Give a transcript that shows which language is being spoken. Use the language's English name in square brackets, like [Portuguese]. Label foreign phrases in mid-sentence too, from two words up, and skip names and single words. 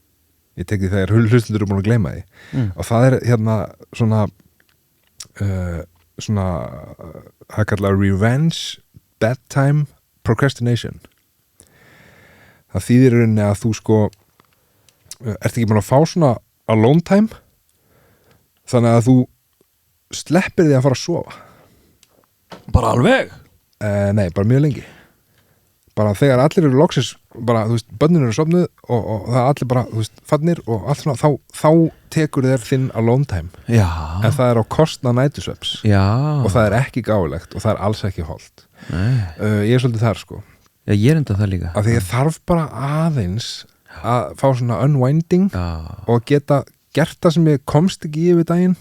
[Icelandic] Ég tek því þegar hlustundur eru búin að gleyma því og það er svona það kallar [English] revenge bedtime procrastination. [Icelandic] Það þýðir í rauninni að þú sko ert ekki búin að fá svona [English] alone time [Icelandic] þannig að þú sleppir því að fara að sofa. Bara alveg? Nei, bara mjög lengi. Bara þegar allir eru loksins, bara, þú veist, börnin eru sofnuð og það er allir bara, þú veist, fannir og allt svona, þá tekur þér þinn [English] alone time. [Icelandic] Já. En það er á kostnað nætursvefns. Já. Og það er ekki gáfulegt og það er alls ekki holdt. Ég er svolítið þar, sko. Já, ég er enda það líka. Af því ég þarf bara aðeins að fá svona unwinding og geta gert það sem ég komst ekki yfir daginn.